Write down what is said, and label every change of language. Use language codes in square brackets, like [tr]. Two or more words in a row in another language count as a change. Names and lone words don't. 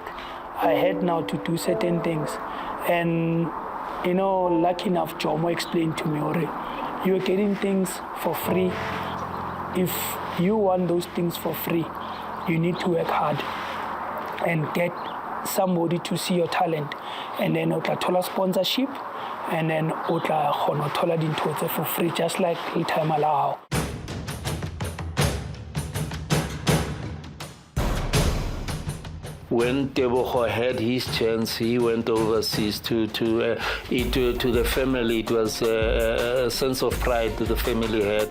[en] I had now to do certain things. And, you know, lucky enough, Jomo explained to me, you're getting things for free. If you want those things for free, you need to work hard and get somebody to see your talent. And then [st] o tla thola [en] sponsorship, and then [st] o tla kgona thola dintho tse [en] for free, just like Itama Lao. When Tebogo had his chance, he went overseas to the family. It was a sense of pride that the family had.